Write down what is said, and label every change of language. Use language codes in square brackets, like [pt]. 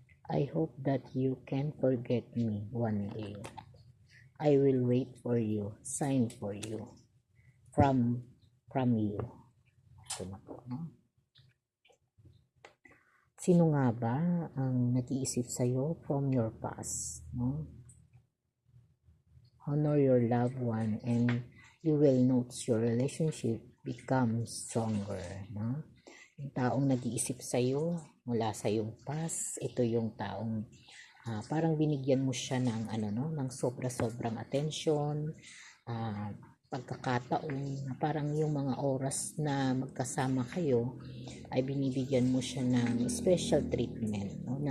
[en] I hope that you can forget me one day. I will wait for you, sign for you, from you. [tl] Ito na po, no? Sino nga ba ang nag-iisip sa'yo [en] from your past, [tl] no? [en] Honor your loved one and you will notice your relationship becomes stronger, no? [tl] Yung taong nag-iisip sa'yo mula sa iyong past, ito yung taong parang binigyan mo siya ng ng sobra-sobrang attention, pagkakataon, parang yung mga oras na magkasama kayo ay binibigyan mo siya ng [en] special treatment, [tl] no?